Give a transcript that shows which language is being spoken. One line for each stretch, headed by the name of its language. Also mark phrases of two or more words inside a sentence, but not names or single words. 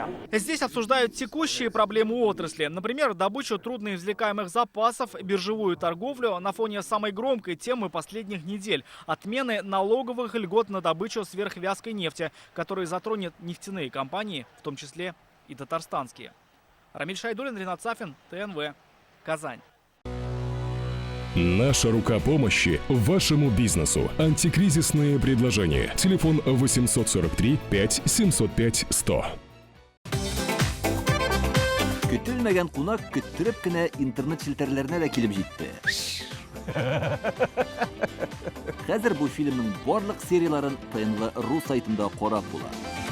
Russian: Здесь обсуждают текущие проблемы отрасли. Например, добычу трудноизвлекаемых запасов, биржевую торговлю на фоне самой громкой темы последних недель – отмены налоговых льгот на добычу сверхвязкой нефти, которые затронет нефтяные компании, в том числе и татарстанские. Рамиль Шайдуллин, Ринат Сафин, ТНВ, Казань. Наша рука помощи вашему бизнесу. Антикризисные предложения. Телефон 843 5 705 100.
Tatar: Көтелмәгән кунак көттөреп кенә интернет челтәрләренә дә килеп җитте. Хәзер бу фильмның барлык серияларын ТНВ.ру сайтында карап була.